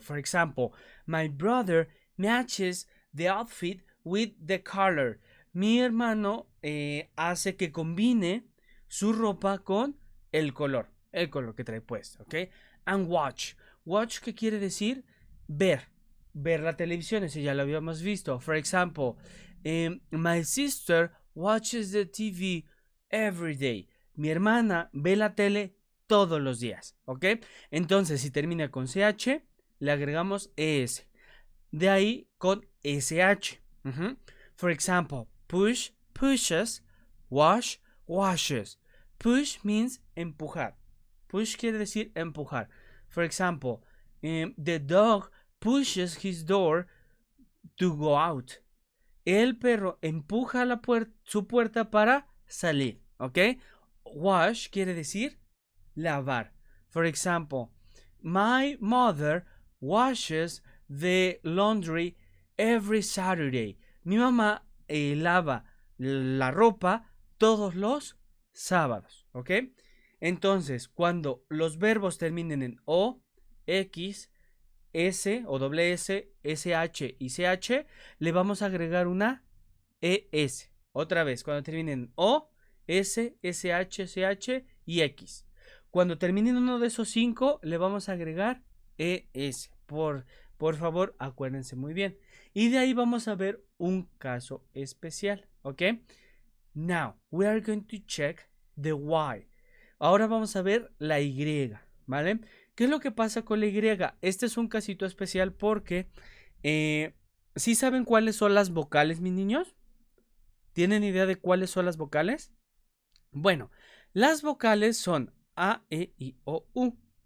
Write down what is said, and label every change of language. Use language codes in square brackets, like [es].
[en] For example, my brother matches the outfit with the color. [es] Mi hermano hace que combine su ropa con el color que trae puesto, ¿ok? [en] And watch. [es] Watch, ¿qué quiere decir? Ver. Ver la televisión, ese ya lo habíamos visto. [en] For example, my sister watches the TV every day. [es] Mi hermana ve la tele todos los días, ¿ok? Entonces, si termina con CH, le agregamos ES. De ahí con SH. [en] For example, push, pushes, wash, washes. Push means empujar. [es] Push quiere decir empujar. [en] For example, the dog pushes his door to go out. [es] El perro empuja su puerta para salir, ¿ok? Wash quiere decir lavar. [en] For example, my mother washes the laundry every Saturday. [es] Mi mamá lava la ropa todos los sábados, ¿ok? Entonces, cuando los verbos terminen en O, X, S o doble S, SH y CH, le vamos a agregar una ES. Otra vez, cuando terminen en O, S, SH, CH y X. Cuando terminen uno de esos 5, le vamos a agregar ES. Por favor, acuérdense muy bien. Y de ahí vamos a ver un caso especial, ¿ok? [en] Now, we are going to check the Y. [es] Ahora vamos a ver la Y, ¿vale? ¿Qué es lo que pasa con la Y? Este es un casito especial porque ¿sí saben cuáles son las vocales, mis niños? ¿Tienen idea de cuáles son las vocales? Bueno, las vocales son A, E, I, O, U.